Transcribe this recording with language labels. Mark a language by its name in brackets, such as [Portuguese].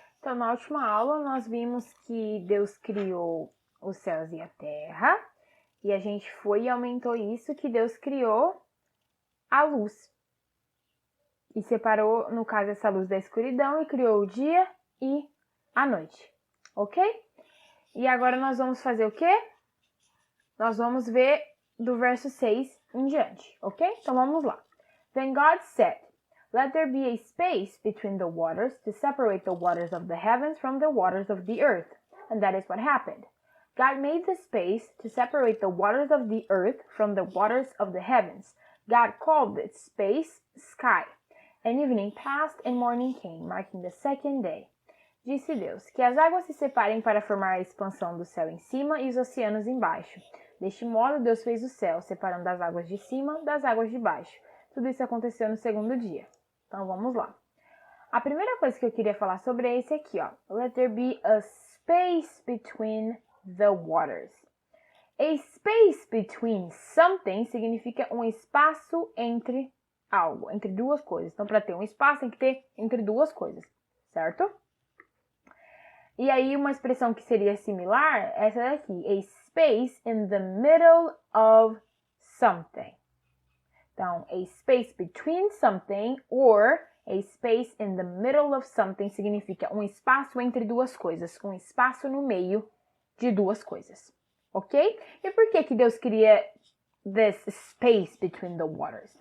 [Portuguese] Então na última aula nós vimos que Deus criou os céus e a terra e a gente foi e aumentou isso que Deus criou a luz e separou, no caso, essa luz da escuridão e criou o dia e a noite, ok? E agora nós vamos fazer o quê? Nós vamos ver do verso 6 em diante, ok? Então vamos lá. [English] Then God said, "Let there be a space between the waters to separate the waters of the heavens from the waters of the earth." And that is what happened. God made the space to separate the waters of the earth from the waters of the heavens. God called its space sky. And evening passed and morning came, marking the second day. [Portuguese] Disse Deus, que as águas se separem para formar a expansão do céu em cima e os oceanos embaixo. Deste modo, Deus fez o céu, separando as águas de cima das águas de baixo. Tudo isso aconteceu no segundo dia. Então, vamos lá. A primeira coisa que eu queria falar sobre é esse aqui, ó. [English] Let there be a space between the waters. A space between something [Portuguese] significa um espaço entre algo, entre duas coisas. Então, para ter um espaço, tem que ter entre duas coisas, certo? E aí, uma expressão que seria similar, essa daqui. [English] A space in the middle of something. [Portuguese] Então, [English] a space between something or a space in the middle of something [Portuguese] significa um espaço entre duas coisas, um espaço no meio de duas coisas, ok? E por que Deus queria [English] this space between the waters?